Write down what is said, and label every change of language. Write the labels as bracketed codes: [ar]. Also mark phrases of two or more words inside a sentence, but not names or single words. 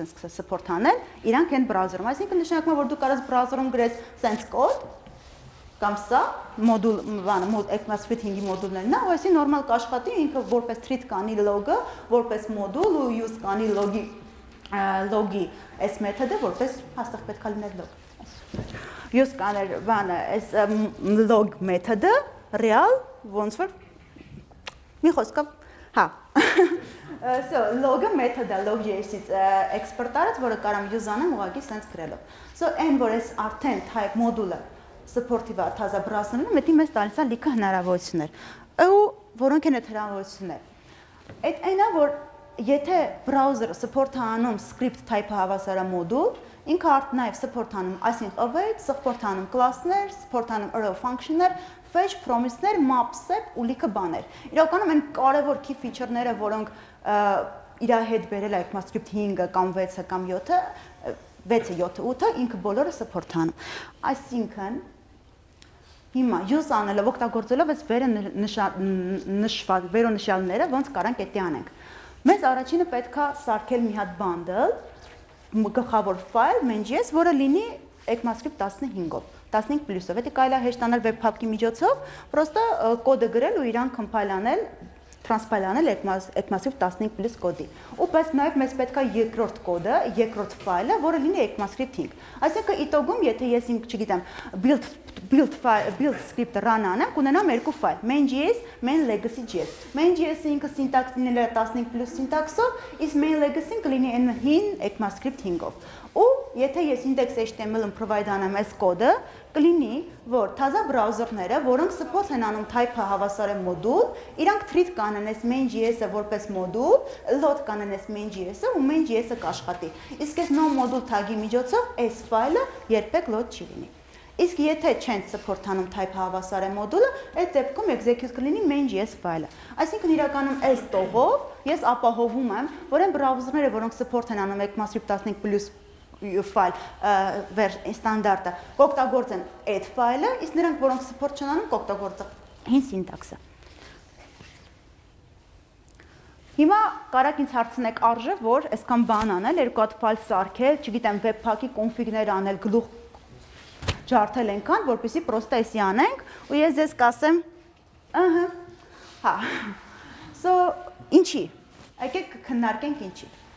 [hy] են սկսել support անել իրանք այն բրաուզերում, այսինքն նշանակում է, որ դու կարաս բրաուզերում գրես [en] sense code [hy] կամ սա մոդուլ, ECMAScript 5-ի մոդուլներն է, ու այսի նորմալ կաշխատի ինքը որպես treat կանի log-ը, որպես մոդուլ ու use կանի log-ի այս մեթոդը որպես հաստատ պետք է լիներ log։ Use կաներ բանը այս log մեթոդը real ոնց որ մի խոսքով, հա, So log-ը մեթոդը log.js-ից export արած, որը կարամ use անեմ ուղղակի sense գրելով։ So այն որ էս արդեն type մոդուլը supportive է թազա browser-ում, դա մեզ տալիս է լիքը հնարավորություններ։ Ու որոնք են այդ հնարավորությունները։ Այդ այնա որ եթե browser-ը support-ը անում [en] script type- [hy] ը հավասար է մոդուլ, ինքը նաև support անում [en] async await, [hy] support անում class-ներ, support անում [en] arrow function- [hy] ներ, fetch, promise-ներ, map-set ու լիքը բաներ։ Իրականում այն կարևոր [en] key feature- [hy] ները, որոնք իր հետ բերել է ECMAScript 5-ը կամ 6-ը կամ 7-ը, 6-ը, 7-ը, 8-ը, ինքը բոլորը support անում։ Այսինքն հիմա use անելով օգտագործելով այս վերոնշյալները, ոնց կարանք էդի անենք։ Մեզ առաջինը պետք է սարքել մի հատ bundle գլխավոր ֆայլ main.js, որը լինի ECMAScript 15-ով, 15+-ով։ Դա կարելի է հեշտ անել webpack-ի միջոցով, պրոստը կոդը գրել ու իրան compile անել, transpile անել ECMAScript 15+ կոդի։ Ու բայց նաև մեզ պետք է երկրորդ կոդը, երկրորդ ֆայլը, որը լինի ECMAScript 5։ Այսինքն իտոգում, եթե ես չգիտեմ, build script-ը run անեմ, կունենամ երկու ֆայլ, main.js, main legacy.js։ Main.js-ը ինքը syntax լինել է 15+ syntax-ով, իսկ main legacy-ն կլինի այն հին ECMAScript 5-ով։ Ու եթե ես index.html-ում provide անեմ այս կոդը, կլինի, որ թազա բրաուզերները, որոնք support են անում type-ը հավասար է մոդուլ, իրանք treat կանեն այս main.js-ը որպես մոդուլ, load կանեն այս main.js-ը ու main.js-ը կաշխատի։ Իսկ այս [en] no module tag- [hy] ի միջոցով այս ֆայլը երբեք load չի լինի։ Իսկ եթե չեն support անում type-ը հավասար է մոդուլը, այդ դեպքում execute կլինի main.js ֆայլը։ Այսինքն իրականում այս տողով ես ապահովում եմ, որ այն բրաուզերները, որոնք support են անում ECMAScript 15+ ֆայլ ստանդարտը, կօգտագործեն այդ ֆայլը, իսկ նրանք, որոնք support չեն անում, կօգտագործեն հին սինտաքսը։ Հիմա կարաք ինձ հարցնեք արժե, որ այսքան բան անել, երկու հատ ֆայլ սարքել, չգիտեմ, webpack-ի config-ներ անել, գլուխ ջարդել ենքան, որպեսզի պրոստը էսի անենք, ու ես ձեզ կասեմ, հա, so, ինչի, եկեք քննարկենք ինչի։